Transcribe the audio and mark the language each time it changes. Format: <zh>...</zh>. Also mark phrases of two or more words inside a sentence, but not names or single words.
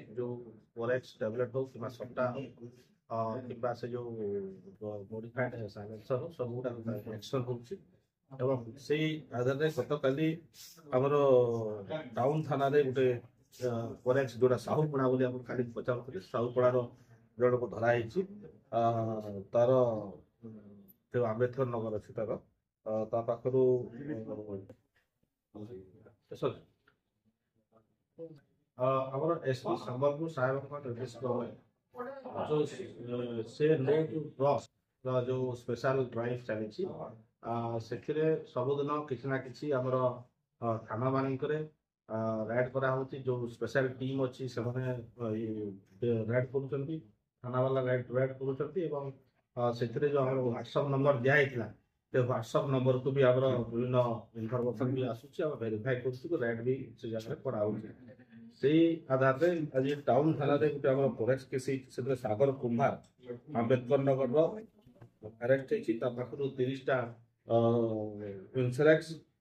<or>ଯୋଉ</or> <en>forex tablet</en> <or>ହଉ କିମ୍ବା ସଟ୍ଟା ହଉ କିମ୍ବା ସେ ଯୋଉ</or> <en>modified silencer</en> <or>ହଉ ସବୁଗୁଡାକ ଆକ୍ସନ୍ ହଉଛି ଏବଂ ସେଇ ଆଧାରରେ ଗତକାଲି ଆମର ଟାଉନ ଥାନାରେ ଗୋଟେ ଫରେକ୍ସ ଯୋଉଟା ସାହୁପଡ଼ା ବୋଲି ଆପଣ କାଲି ପଚାରୁଥିଲେ ସାହୁପଡ଼ାର ଜଣକୁ ଧରା ହେଇଛି ତାର ଯୋଉ ଆମ୍ବେଦକର ନଗର ଅଛି ତାର ତା ପାଖରୁ ଆମର ଏସ୍ପି ସମ୍ବଲପୁର ସାହେବଙ୍କ ନିର୍ଦ୍ଦେଶ ସେ</or> <en>no to drugs</en> <or>ଯୋଉ</or> <en>special drive</en> <or>ଚାଲିଛି ସେଥିରେ ସବୁଦିନ କିଛି ନା କିଛି ଆମର ଥାନା ମାନଙ୍କରେ ରାଇଡ୍ କରାହଉଛି ଯୋଉ</or> <en>special team</en> <or>ଅଛି ସେମାନେ ରାଇଡ୍ କରୁଛନ୍ତି ଥାନା ବାଲା ରାଇଡ୍ କରୁଛନ୍ତି ଏବଂ ସେଥିରେ ଯୋଉ ଆମର</or> <en>WhatsApp number</en> <or>ଦିଆହେଇଥିଲା ସେ</or> <en>WhatsApp numberକୁ</en> <or>ବି ଆମର ବିଭିନ୍ନ ଇନଫର୍ମେସନ ବି ଆସୁଛି ଆମେ ଭେରିଫାଏ କରୁଛୁ ରାଇଡ୍ ବି ସେ ଜାଗାରେ କରାହଉଛି ସେଇ ଆଧାରରେ ଆଜି ଟାଉନ ଥାନାରେ ଗୋଟେ ଆମର</or> <en>forex case</en> <or>ହେଇଛି ସେଥିରେ ସାଗର କୁମ୍ଭାର ଆମ୍ବେଦକର ନଗରର ଆରେଷ୍ଟ ହେଇଛି ତା ପାଖରୁ 30ଟା ଇନ୍ସୁରାନ୍ସ</or>